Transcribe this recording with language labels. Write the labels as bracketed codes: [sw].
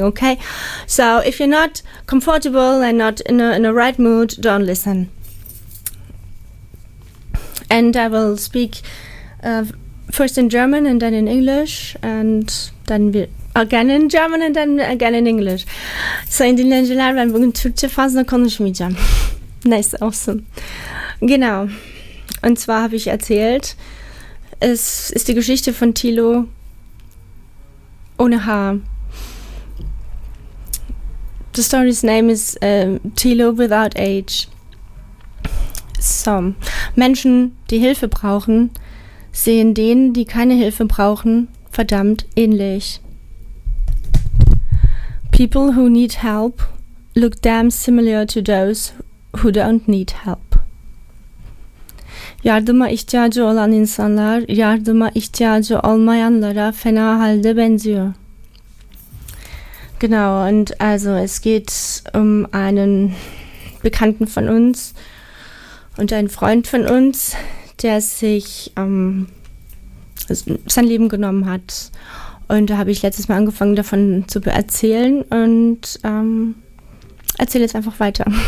[en] Okay, so if you're not comfortable and not in a right mood, don't listen. And I will speak first in German and then in English and then again in German and then again in English. [de] So in den letzten Jahren waren wir in zwei Phasen, da konnte ich mit dir. [en] Nice, awesome. [de] Genau. Und zwar habe ich erzählt, es ist die Geschichte von Thilo ohne Haar. [en] The story's name is Thilo without age. [de] So, Menschen, die Hilfe brauchen, sehen denen, die keine Hilfe brauchen, verdammt ähnlich. [en] People who need help look damn similar to those who don't need help. [tr] Yardıma ihtiyacı olan insanlar, yardıma ihtiyacı olmayanlara fena halde benziyor. [de] Genau, und also es geht um einen Bekannten von uns, und ein Freund von uns, der sich sein Leben genommen hat. Und da habe ich letztes Mal angefangen, davon zu erzählen. Und erzähle jetzt einfach weiter.